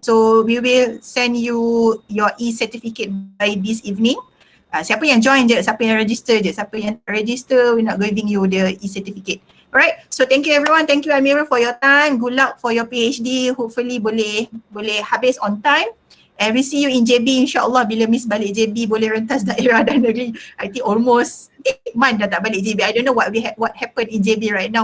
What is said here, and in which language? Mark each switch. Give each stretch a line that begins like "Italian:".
English: So we will send you your e-certificate by this evening.
Malay: Siapa yang join je, siapa yang register je, siapa yang register,
English: we're not giving you the e-certificate. Alright, so thank you everyone, thank you Amirul for your time, good luck for your PhD, hopefully
Malay: boleh habis
English: on time. And we see you in JB insyaAllah.
Malay: Bila Miss balik JB boleh rentas daerah dan negeri.
English: I think almost 8 month
Malay: dah tak balik
English: JB. I don't know what happened in JB right now.